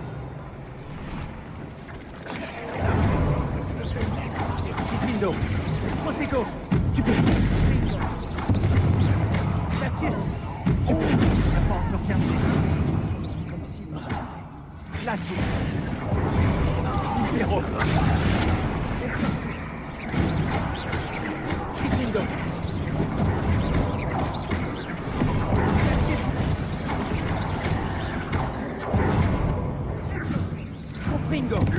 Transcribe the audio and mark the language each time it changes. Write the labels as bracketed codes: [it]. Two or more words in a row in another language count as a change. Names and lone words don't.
[fr] Gryffindor. Protego. Stupide. Cassius. Stupide. Il n'a pas encore terminé. C'est comme s'il nous attendait. Glacius. Impero. Gryffindor. Cassius. Confringo.